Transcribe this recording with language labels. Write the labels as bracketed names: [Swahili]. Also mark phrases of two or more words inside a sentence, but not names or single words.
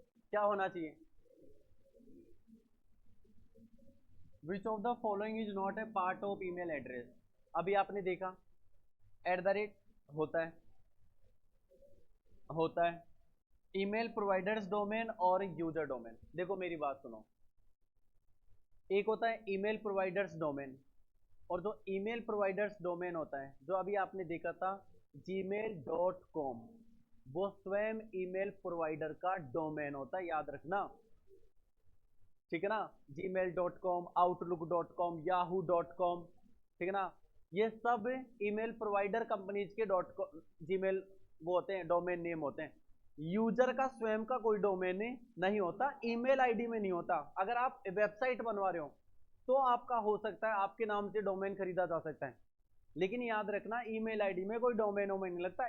[Hindi] क्या होना चाहिए? [English] Which of the following is not a part of email address? [Hindi] अभी आपने देखा @ होता है, होता है [English] email providers domain [Hindi] और [English] user domain. [Hindi] देखो मेरी बात सुनो, एक होता है [English] email providers domain, [Hindi] और जो [English] email providers domain [Hindi] होता है, जो अभी आपने देखा था gmail.com, वो स्वयं [English] email provider [Hindi] का डोमेन होता है, याद रखना, ठीक है ना। gmail.com, outlook.com, yahoo.com, ठीक है ना, ये सब [English] email provider companies [Hindi] के जीमेल वो होते हैं, [English] domain name [Hindi] होते हैं। यूजर का स्वयं का कोई डोमेन नहीं होता, [English] email ID [Hindi] में नहीं होता। अगर आप वेबसाइट बनवा रहे हो तो आपका हो सकता है, आपके नाम से डोमेन खरीदा जा सकता है, लेकिन याद रखना [English] email ID [Hindi] में कोई डोमेन वोमेन नहीं लगता।